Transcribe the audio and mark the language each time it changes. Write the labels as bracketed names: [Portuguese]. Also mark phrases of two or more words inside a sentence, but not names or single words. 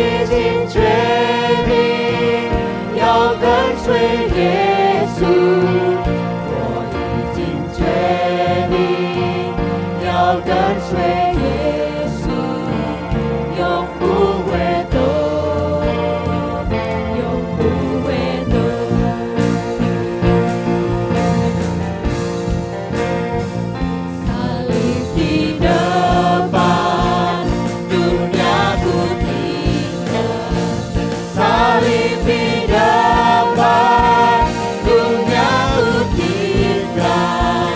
[Chinese] 经决定要跟随耶稣，我已经决定要跟随耶稣，永不回头，永不回头。 [Indonesian] salib di depan, dunia ku tinggal. Salib di depan, dunia ku tinggal.